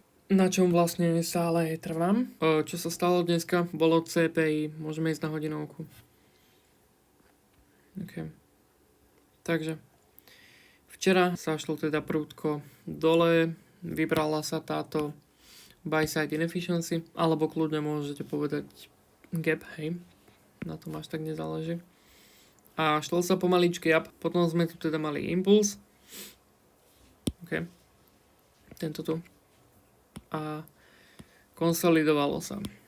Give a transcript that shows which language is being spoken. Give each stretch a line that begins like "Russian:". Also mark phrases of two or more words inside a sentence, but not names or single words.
Slovak: Na čom vlastne stále trvám. Čo sa stalo dneska, bolo CPI. Môžeme ísť na hodinovku. OK. Takže včera sa šlo teda prúdko dole, vybrala sa táto
English: buy side inefficiency,
Slovak: alebo kľudne môžete povedať gap, hej, na tom až tak nezáleží. A šlo sa pomaličky up, potom sme tu teda mali impuls, OK, tento tu, a konsolidovalo sa.